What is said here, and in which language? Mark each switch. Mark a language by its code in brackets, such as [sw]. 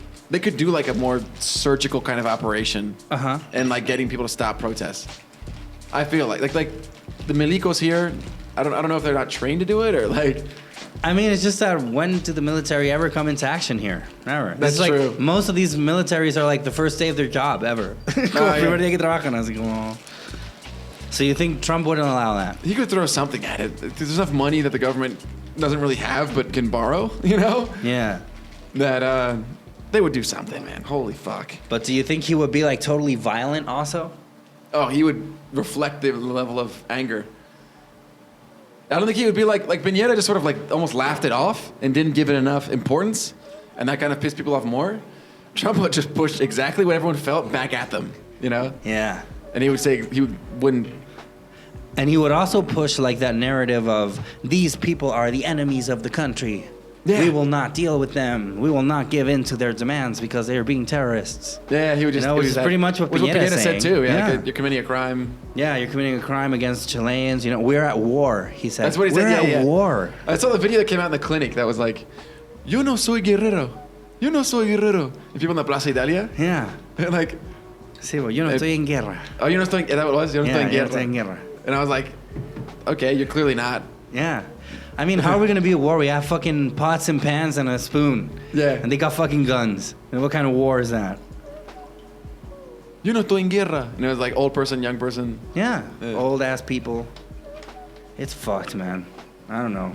[en] They could do like a more surgical kind of operation, and like getting people to stop protests. I feel like the milicos here. I don't know if they're not trained to do it or like. I mean, it's just that when did the military ever come into action here? Never. That's like, true. Most of these militaries are like the first day of their job ever. [es] Primer día que trabajan, así como. [en] So you think Trump wouldn't allow that? He could throw something at it. There's enough money that the government doesn't really have but can borrow. You know? Yeah. That they would do something, man. Holy fuck. But do you think he would be like totally violent also? Oh, he would reflect the level of anger. I don't think he would be like Piñera just sort of like almost laughed it off and didn't give it enough importance, and that kind of pissed people off more. Trump would just push exactly what everyone felt back at them, you know? Yeah. And he would say wouldn't. And he would also push like that narrative of these people are the enemies of the country. Yeah. We will not deal with them. We will not give in to their demands because they are being terrorists. Yeah, he would just. You know, which is pretty much what Piñera said too. Yeah, like, you're committing a crime. Yeah, you're committing a crime against Chileans. You know, we're at war. He said. That's what he said. We're at war. I saw the video that came out in the clinic that was like, [es] "Yo no soy guerrero. [en] Yo no soy guerrero." And people in the Plaza Italia. Yeah. They're like. [es] Sí, well, yo no estoy en guerra. [en] Oh, you [es] no estoy. [en] That what it was. [es] Yo no estoy en guerra. Yo no estoy en guerra. [en] And I was like, okay, you're clearly not. Yeah. I mean, how are we going to be at war? We have fucking pots and pans and a spoon. Yeah. And they got fucking guns. And what kind of war is that? [es] Yo no estoy en guerra. [en] And it was like old person, young person. Yeah. Old ass people. It's fucked, man. I don't know.